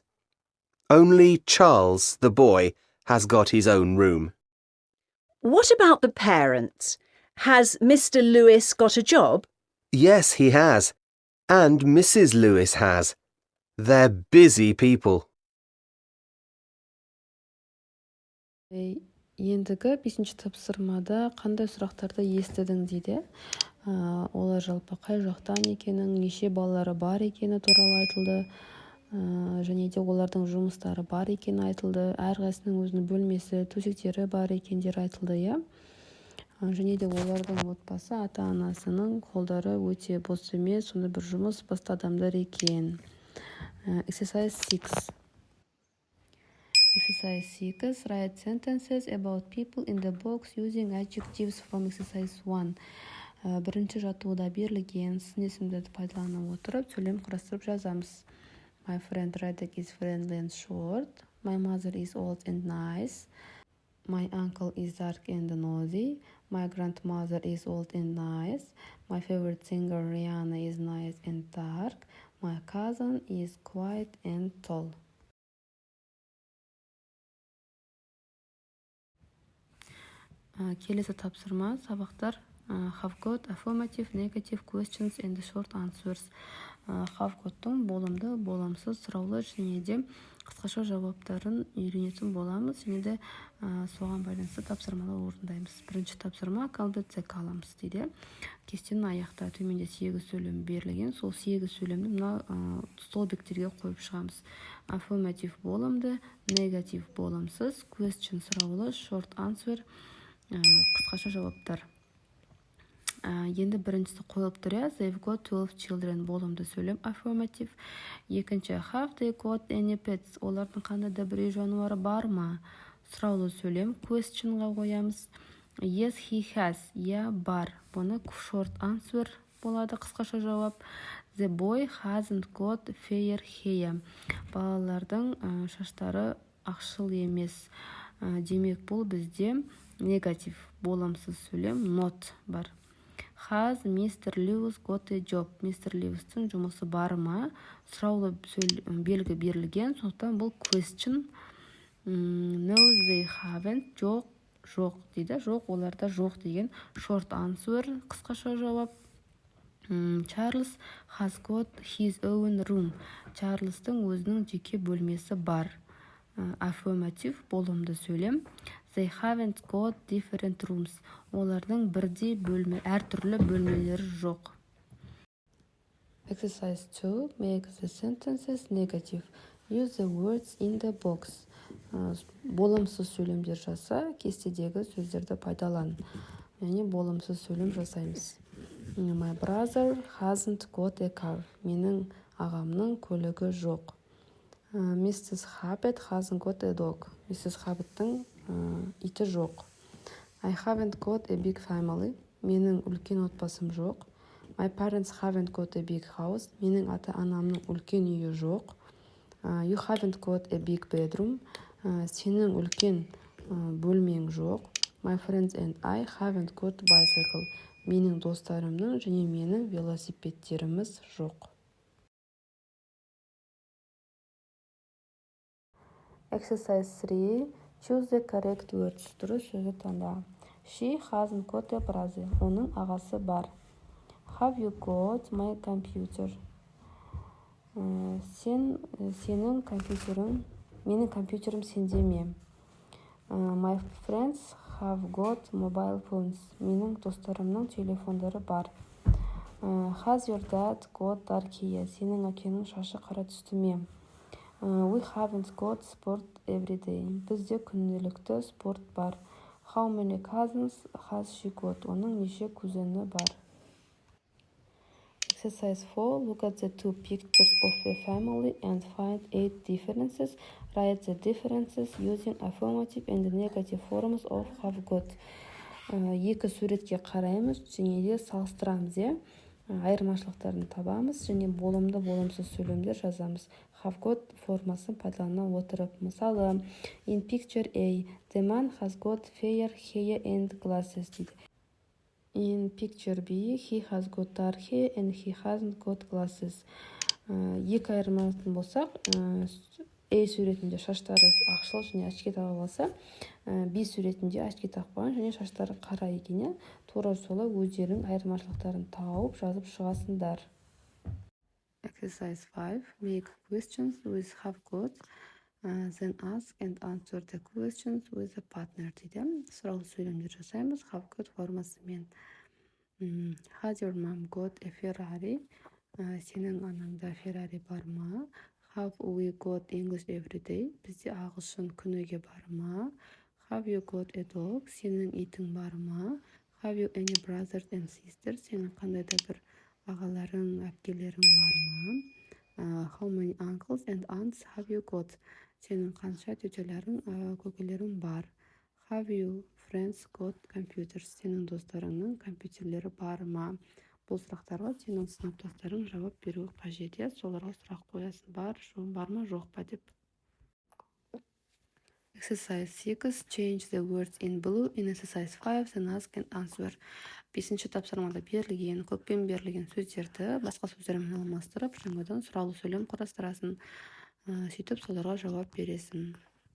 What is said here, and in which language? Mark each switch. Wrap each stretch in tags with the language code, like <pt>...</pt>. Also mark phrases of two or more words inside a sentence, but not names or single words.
<en>Only Charles, the boy, has got his own room. What about the parents? Has Mr. Lewis got a job? Yes, he has. And Mrs. Lewis has. They're busy people.</en> <kk>Ендігі 5-ші тапсырмада қандай сұрақтарды естідің дейді. Олар жалпы қай жақтан екенін, неше балалары бар екені туралы айтылды. Және де олардың жұмыстары бар екені айтылды. Әрқайсының өзінің бөлмесі, төсектері бар екендері айтылды, иә. Және де олардың отбасы ата-анасының қолдары өте бос емес, сонда бір жұмыс басты адамдар екен.</kk> <en>Exercise 6. Exercise 6. Write sentences about people in the box using adjectives from exercise 1.</en> <kk>Бірінші жаттығуда берілген сын есімдерді пайдалана отырып, сөйлем құрастырып жазамыз.</kk> <en>My friend Radek is friendly and short. My mother is old and nice. My uncle is dark and nosy. My grandmother is old and nice. My favorite singer Rihanna is nice and dark. My cousin is quiet and tall.</en> <kk>Келесі тапсырма сабақтар</kk> <en>have got affirmative, negative questions and short answers. Have got-</en> <kk>тың болымды, болымсыз, сұраулы және де қысқаша жауаптарын үйренетін боламыз, және де соған байланысты тапсырмалар орындаймыз. Бірінші тапсырма қалбетте қаламыз дейді. Кестенің аяқта төменде 8 сөйлем берілген, сол 8 сөйлемді мына столбиктерге қойып шығамыз. Affirmative болымды, negative болымсыз, question сұраулы,</kk> <en>short answer</en> <kk>қысқаша жауаптар. Енді біріншісі қойылып тұр,</kk> <en>they've got 12 children</en> <kk>болымды сөйлем</kk> <en>affirmative. Екінші have they got any pets,</en> <kk>олардың қандай да бір үй жануары бар ма? Сұраулы сөйлем questionға қоямыз.</kk> <en>Yes, he has,</en> <kk>иә бар. Бұны</kk> <en>short answer</en> <kk>болады, қысқаша жауап.</kk> <en>The boy hasn't got fair hair,</en> <kk>балалардың шаштары ақшыл емес. Демек бұл бізде негатив болымсыз сөйлем not бар.</kk> <en>Has Mr. Lewis got a job? Mr.</en> <kk>Lewis-тің жұмысы бар ма? Сұраулы белгі берілген, сондықтан бұл question.</kk> <en>No, they haven't.</en> <kk>Жоқ дейді. Жоқ, оларда жоқ деген</kk> <en>short answer,</en> <kk>қысқаша жауап.</kk> <en>Charles has got his own room.</en> <kk>Чарльстың өзінің жеке бөлмесі бар. Affirmative болымды сөйлем.</kk> <en>They haven't got different rooms.</en> <kk>Олардың бірдей бөлме, әртүрлі бөлмелері жоқ.</kk> <en>Exercise 2. Make the sentences negative. Use the words in the box.</en> <kk>Болымсыз сөйлемдер жаса, кестедегі сөздерді пайдалан. Яғни болымсыз сөйлем жасаймыз.</kk> <en>My brother hasn't got a car.</en> <kk>Менің ағамның көлігі жоқ.</kk> <en>Mrs. Hubbard hasn't got a dog. Mrs.</en> <kk>Hubbard'тың иті жоқ.</kk> <en>I haven't got a big family.</en> <kk>Менің үлкен отбасым жоқ.</kk> <en>My parents haven't got a big house.</en> <kk>Менің ата-анамның үлкен үйі жоқ.</kk> <en>You haven't got a big bedroom.</en> <kk>Сенің үлкен бөлмең жоқ.</kk> <en>My friends and I haven't got bicycle.</en> <kk>Менің достарымның және менің велосипедтеріміз жоқ.</kk> <en>Exercise 3. Choose the correct words.</en> <kk>Дұрыс сөзді таңда.</kk> <en>She hasn't got a brother.</en> <kk>Оның ағасы бар.</kk> <en>Have you got my computer?</en> <kk>Сенің компьютерің, менің компьютерім сенде ме?</kk> <en>My friends have got mobile phones.</en> <kk>Менің достарымның телефондары бар.</kk> <en>Has your dad got dark hair?</en> <kk>Сенің әкенің шашы қара түсті ме?</kk> <en>We haven't got sport every day.</en> <kk>Бізде күнделікті спорт бар.</kk> <en>How many cousins has she got?</en> <kk>Оның неше кузені бар? Exercise 4.</kk> <en>Look at the two pictures of a family and find 8 differences. Write the differences using affirmative and negative forms of have got.</en> <kk>Екі суретке қараймыз және де салыстырамыз, иә. Айырмашылықтарын табамыз және болымды болымсыз сөйлемдер жазамыз.</kk> <en>Have got</en> <kk>формасын пайдалана отырып. Мысалы,</kk> <en>in picture A, the man has got fair hair and glasses дейді. In picture B, he has got dark hair and he hasn't got glasses.</en> <kk>Екі айырмасын болсақ, A суретінде шаштары ақшыл және очки тағып алса, B суретінде очки тақпаған және шаштары қара екен. Тура солай өздерінің айырмашылықтарын тауып жазып шығасыңдар.</kk> <en>Exercise 5. Make questions with have got, then ask and answer the questions with a partner дейді.</en> <kk>Сұраулы сөйлемдер жасаймыз</kk> <en>have got</en> <kk>формасымен.</kk> <en>Has your mom got a Ferrari?</en> <kk>Сенің анаңда Ferrari бар ма?</kk> <en>Have we got English every day?</en> <kk>Бізде ағылшын күніге бар ма?</kk> <en>Have you got a dog?</en> <kk>Сенің итің бар ма?</kk> <en>Have you any brothers and sisters?</en> <kk>Сенің қандай да бір ағаларың, әпкелерің бар ма?</kk> <en>How many uncles and aunts have you got?</en> <kk>Сенің қанша тетелерің, көкелерің бар?</kk> <en>Have you friends got computers?</en> <kk>Сенің достарыңның компьютерлері бар ма? Бұл сұрақтарға сенің сыныптастарың жауап беруі қажет. Соларға сұрақ қоясың, бар ма, жоқ па деп.</kk> <en>Exercise 6. Change the words in blue. In exercise 5, then ask and answer.</en> <kk>5-ші тапсырмада берілген, көппен берілген сөздерді басқа сөздермен алмастырып, жаңадан сұраулы сөйлем құрастырасың. Сөйтіп соларға жауап бересің.</kk>